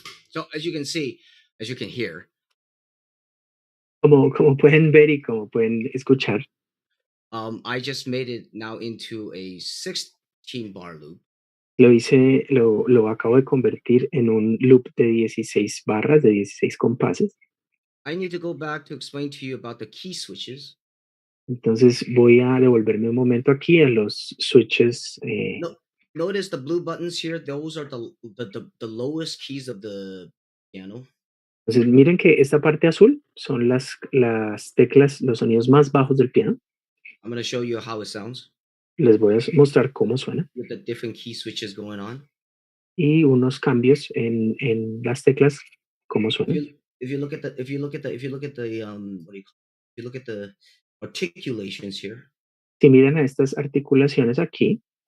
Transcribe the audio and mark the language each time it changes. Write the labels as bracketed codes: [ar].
[en] So as you can see, as you can hear, [es] Como pueden ver y como pueden escuchar, [en] I just made it now into a 16 bar loop. [es] lo acabo de convertir en un loop de 16 barras, de 16 compases. [en] I need to go back to explain to you about the key switches. [es] Entonces voy a devolverme un momento aquí a los switches. [en] No, notice the blue buttons here. Those are the lowest keys of the piano. [es] Entonces miren que esta parte azul son las teclas, los sonidos más bajos del piano. [en] I'm going to show you how it sounds [es] Les voy a mostrar cómo suena [en] with the different key switches going on. [es] y unos cambios en las teclas, cómo suenan. [en] If you look at the what do you call it? If you look at the articulations here, [es] Si miran a estas articulaciones aquí,